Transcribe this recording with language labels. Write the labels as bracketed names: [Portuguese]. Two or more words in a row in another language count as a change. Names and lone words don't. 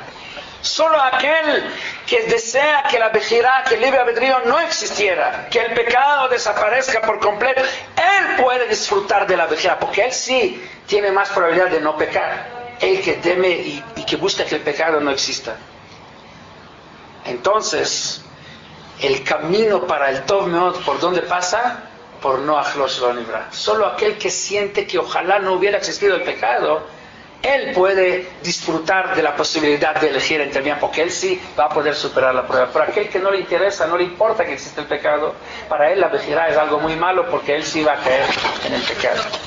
[Spanish] Solo aquel que desea que la bejirá, que el libre albedrío no existiera, que el pecado desaparezca por completo, él puede disfrutar de la bejirá, porque él sí tiene más probabilidad de no pecar. El que teme y que busca que el pecado no exista. Entonces, el camino para el [Hebrew] טוב מאוד, [Spanish] ¿por dónde pasa? [Hebrew] Por נוח לו שלא נברא. [Spanish] Solo aquel que siente que ojalá no hubiera existido el pecado, él puede disfrutar de la posibilidad de elegir entre bien, porque él sí va a poder superar la prueba. Pero aquel que no le interesa, no le importa que existe el pecado, para él la bejirá es algo muy malo, porque él sí va a caer en el pecado.